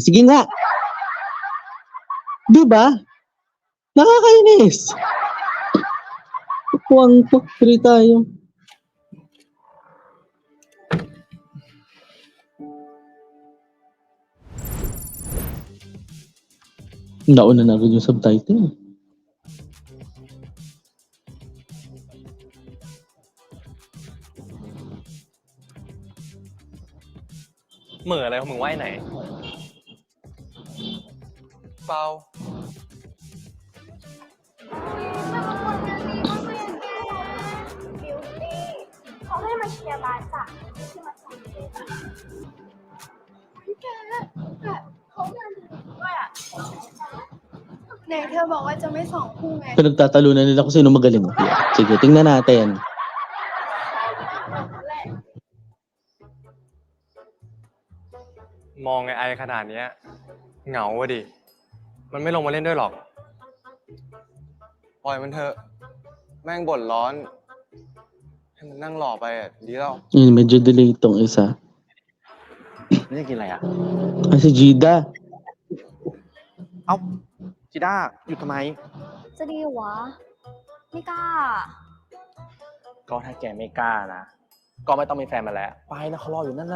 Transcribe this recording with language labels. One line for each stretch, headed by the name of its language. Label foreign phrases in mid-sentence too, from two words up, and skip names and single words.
Filipino: Sige nga. Di ba? Nakakainis. Puwang free tayo. Nauna na agad yung subtitle.
Thai: เหม่ออะไรของมึงว่าไอ้ไหน เปล่า ถ้ามันหมดงานนี้ก็ไม่อยากกินเชียร์บาสจ้ะที่มาส่งแกแต่เขาเดินด้วยอ่ะไหนเธอบอกว่าจะไม่ส่งคู่ไง
Filipino: Pinagtatalunan nila kung sino magaling. Sige, tingnan natin.
Thai: มองไอขนาดเนี้ยเหงาอะดิ มันไม่ลงมาเล่นด้วยหรอก ปล่อยมันเถอะ แม่งบ่นร้อน ให้มันนั่งหล่อไปอ่ะ ดีแล้ว
Filipino: Yun, medyo delay itong isa.
Thai: นี่จะกินอะไรอ่ะ
Filipino: Ah, si Gida.
Thai: เอ้าจิด้าหยุดทำไม จะดีวะไม่กล้า ก็ถ้าแกไม่กล้านะ ก็ไม่ต้องมีแฟนมาแล้ว ไปนะเขารออยู่นั่นน่ะ